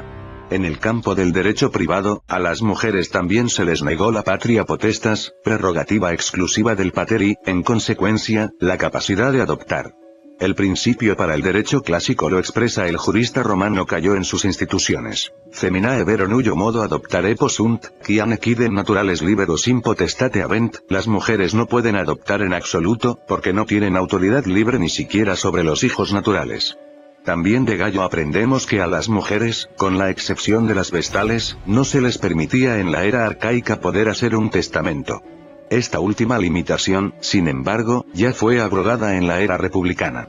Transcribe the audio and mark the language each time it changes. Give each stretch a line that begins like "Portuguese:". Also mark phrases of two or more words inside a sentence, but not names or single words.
Spanish: En el campo del derecho privado, a las mujeres también se les negó la
Latin: patria potestas,
Spanish: prerrogativa exclusiva del pater y, en consecuencia, la capacidad de adoptar. El principio para el derecho clásico lo expresa el jurista romano Cayo en sus instituciones.
Latin: Feminae vero nullo modo adoptare possunt, quiam equidem naturales liberos in potestate habent,
Spanish: las mujeres no pueden adoptar en absoluto, porque no tienen autoridad libre ni siquiera sobre los hijos naturales. También de Gallo aprendemos que a las mujeres, con la excepción de las vestales, no se les permitía en la era arcaica poder hacer un testamento. Esta última limitación, sin embargo, ya fue abrogada en la era republicana.